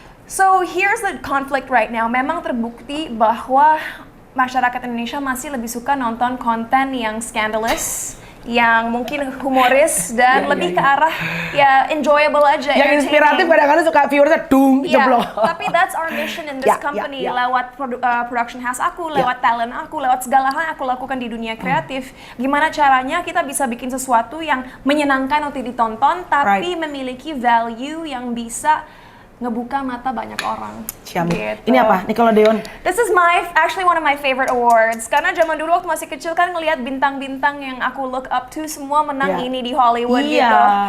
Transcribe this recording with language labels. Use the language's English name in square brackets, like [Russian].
[English] So here's the conflict right now. [Indonesian] Memang terbukti bahwa masyarakat Indonesia masih lebih suka nonton konten yang scandalous, yang mungkin humoris dan lebih ke arah ya enjoyable aja. Yang inspiratif kadang-kadang suka viewersnya jeblok. Tapi [English] that's our mission in this company. [Indonesian] Lewat production house aku, lewat talent aku, lewat segala hal yang aku lakukan di dunia kreatif. Gimana caranya kita bisa bikin sesuatu yang menyenangkan untuk ditonton, tapi memiliki value yang bisa ngebuka mata banyak orang. Gitu. Ini apa? Nickelodeon. [English] This is actually one of my favorite awards. [Indonesian] Karena zaman dulu waktu masih kecil kan ngelihat bintang-bintang yang aku [English] look up to [Indonesian] semua menang ini di Hollywood gitu.